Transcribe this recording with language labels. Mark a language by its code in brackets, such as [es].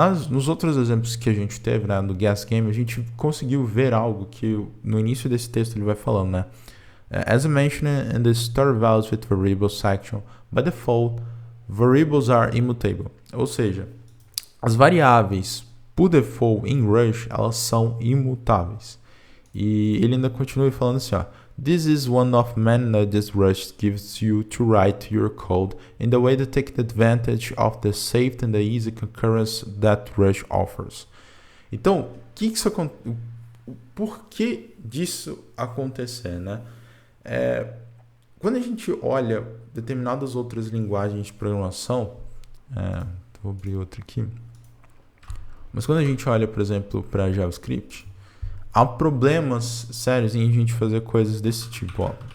[pt] Nos outros exemplos que a gente teve, né, no Guess Game, a gente conseguiu ver algo que no início desse texto ele vai falando, né? [en] As I mentioned in the store values with variables section, by default, variables are immutable. [pt] Ou seja, as variáveis, por default, em Rush, elas são imutáveis. E ele ainda continua falando assim, ó. [en] This is one of many nudges Rush gives you to write your code in the way to take advantage of the safety and the easy concurrence that Rush offers. [pt] Então, por que disso acontecer, né? Quando a gente olha determinadas outras linguagens de programação, vou abrir outra aqui, mas quando a gente olha, por exemplo, para JavaScript, há problemas sérios em a gente fazer coisas desse tipo, ó.